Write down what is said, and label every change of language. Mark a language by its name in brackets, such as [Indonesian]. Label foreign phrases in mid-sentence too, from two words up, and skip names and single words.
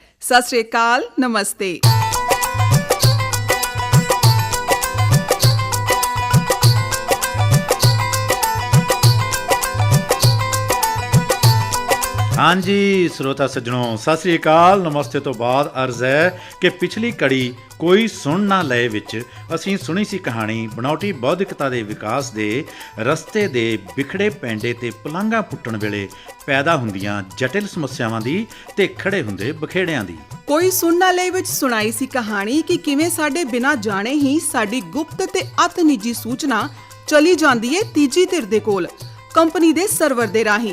[Punjabi] ਸਤਿ ਸ਼੍ਰੀ ਅਕਾਲ, ਨਮਸਤੇ। ਹਾਂ ਜੀ ਸ੍ਰੋਤਾ ਸੱਜਣੋ, ਸਤ ਸ੍ਰੀ ਅਕਾਲ, ਨਮਸਤੇ ਤੋ ਬਾਦ ਅਰਜ਼ ਹੈ ਕਿ ਪਿਛਲੀ ਕੜੀ ਕੋਈ ਸੁਣ ਨਾ ਲਏ ਵਿਚ ਅਸੀਂ ਸੁਣੀ ਸੀ ਕਹਾਣੀ ਬਣਾਉਟੀ ਬੌਧਿਕਤਾ ਦੇ ਵਿਕਾਸ ਦੇ ਰਸਤੇ ਦੇ ਵਿਖੜੇ ਪੈਂਡੇ ਤੇ ਪਲਾਂਘਾਂ ਪੁੱਟਣ ਵੇਲੇ ਪੈਦਾ ਹੁੰਦੀਆਂ ਜਟਿਲ ਸਮੱਸਿਆਵਾਂ ਦੀ ਤੇ ਖੜੇ ਹੁੰਦੇ ਬਖੇੜਿਆਂ ਦੀ। ਕੋਈ ਸੁਣ ਨਾ ਲਏ ਵਿੱਚ ਸੁਣਾਈ ਸੀ ਕਹਾਣੀ ਕਿ ਕਿਵੇਂ ਸਾਡੇ ਬਿਨਾਂ ਜਾਣੇ ਹੀ ਸਾਡੀ ਗੁਪਤ ਤੇ ਅਤ ਨਿੱਜੀ ਸੂਚਨਾ ਚਲੀ ਜਾਂਦੀ ਏ ਤੀਜੀ ਧਿਰ ਦੇ ਕੋਲ ਕੰਪਨੀ ਦੇ ਸਰਵਰ ਦੇ ਰਾਹੀਂ।